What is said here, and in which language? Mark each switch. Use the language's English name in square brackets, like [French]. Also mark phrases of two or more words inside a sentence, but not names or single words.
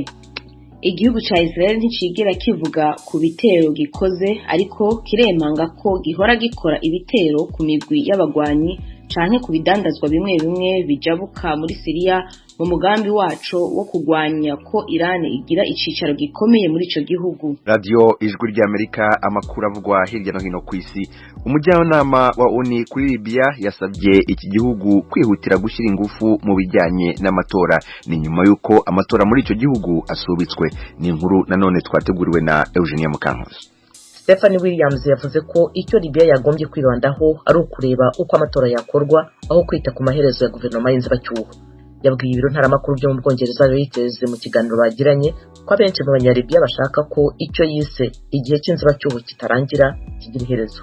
[Rundi] Igihugu ca Israel nticigera kivuga ku bitero gikoze, ariko kiremanga ko gihora gikora ibitero ku migwi y'abagwanyi canke ku bidandazwa bimwe bimwe bijabuka muri Syria mu mugambi waco wo kugwanya ko Iran igira icicaro gikomeye muri ico gihugu. [Kinyarwanda] Radio ijwi ry'Amerika, amakuru avugwa hirya no hino ku isi. Umujyanama wa ONU kuri Libya yasabye iki gihugu kwihutira gushyira ingufu mu bijyanye n'amatora, ni nyuma yuko amatora muri ico gihugu asubitswe. Ni inkuru nanone twateguriwe na Eugenia Mukankusi. Stephanie Williams yavuze ko icyo Libya yagombye kwibandaho ari ukureba uko amatora yakorwa aho kwita ku maherezo ya guverinoma y'inzibacyuho. Yabwiye ibiro ntaramakuru byo mu Bwongereza Reuters mu kiganiro bagiranye ko abenshi mu Banyaribya bashaka ko icyo yise igihe cy'inzibacyuho kitarangira kigira iherezo.